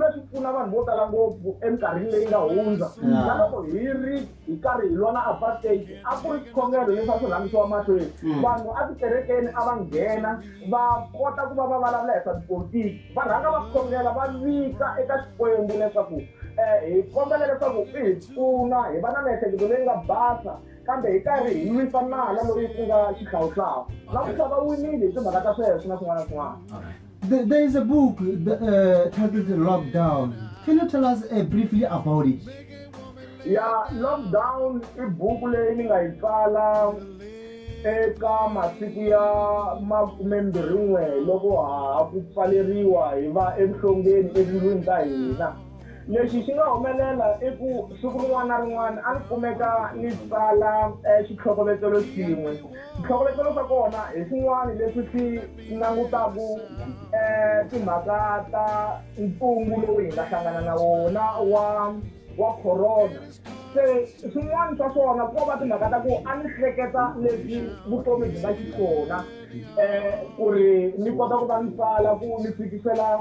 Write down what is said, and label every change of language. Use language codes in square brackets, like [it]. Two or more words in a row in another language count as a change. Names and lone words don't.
[ts] swi pfuna vanhu vo tala ngopfu eminkarhini leyi nga hundza na loko hi karhi hi lwa apartheid a ku ri xikhongelo leswi a swi rhangisiwa mahlweni vanhu a tikerekeni a va nghena va kota ku va vulavula hi swa tipolitiki va rhanga va khongela va vika eka Xikwembu leswaku hi kombela leswaku i hi pfuna hi va na miehleketo leyi nga basa kambe hi karhi hi lwisa nala loyi ku nga xihlawuhlawu na ku va winile hi timhaka ta sweswo na swin'wana na swin'wana. [en] There is a book titled Lockdown. Can you tell us briefly about it? [ts] Yeah, Lockdown i buku leyi ni nga yi tsala eka masiku ya 21 loko ha ku pfaleriwa hi va evuhlongeni etindlwini ta hina. Lexi xi nga humelela i ku siku rin'wana na rin'wana a ni kumeka ni tsala xitlhokovetselo xin'we xitlhokovetselo xa kona hi swin'wana leswi swi langutaku timhaka ta ntungu lowu hi nga hlangana na wona wa corona se swin'wana swa swona ko va timhaka ta ku a ni hleketa leswi vutomi byi nga xiswona ku ri ni kota ku va ni tsala ku ni fikisela